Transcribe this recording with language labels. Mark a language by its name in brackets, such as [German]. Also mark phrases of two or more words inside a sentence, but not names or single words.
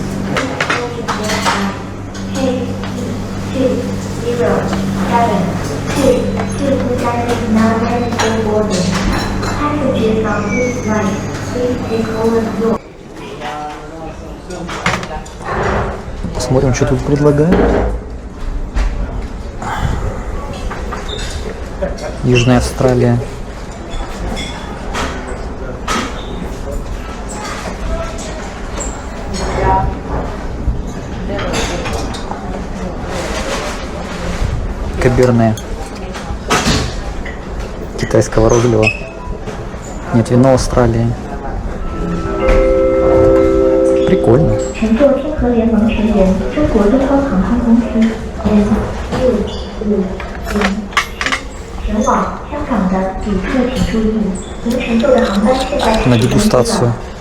[English] Hey, 207 is now ready for boarding. Passengers on this flight, please take hold of your. [Russian] Посмотрим, что тут предлагают. Южная Австралия. Каберне китайского розлива. Нет, вино Австралии. Прикольно. [Chinese] 乘坐天河联盟成员中国东方航空公司 N650前往香港的旅客请注意，您乘坐的航班现在 [Russian] На дегустацию.